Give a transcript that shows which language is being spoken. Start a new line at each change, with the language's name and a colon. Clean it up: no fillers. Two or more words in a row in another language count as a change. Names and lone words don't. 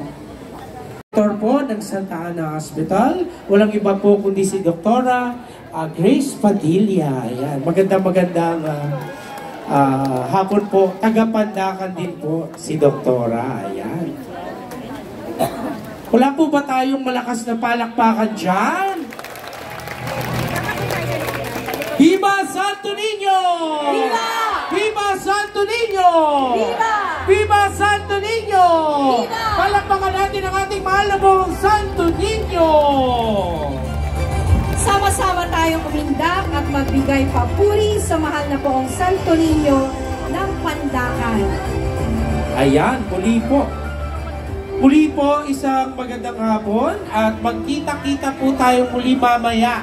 Filipino: Doktor po ng Santa Ana Hospital, walang iba po kundi si Doktora Grace Padilla. Ayan, magandang hapon po. Taga-Pandacan din po si Doktora. Ayan. Wala po ba tayong malakas na palakpakan dyan? Viva Santo Niño! Viva! Viva Santo Niño! Viva! Viva Santo Niño! Viva! Palakpakan natin ang ating mahal na buong Santo Niño! Sama-sama tayong umindak at magbigay papuri sa mahal na poong Santo Niño ng Pandacan. Ayan, muli po. Muli po, isang magandang hapon at magkita-kita po tayo muli mamaya.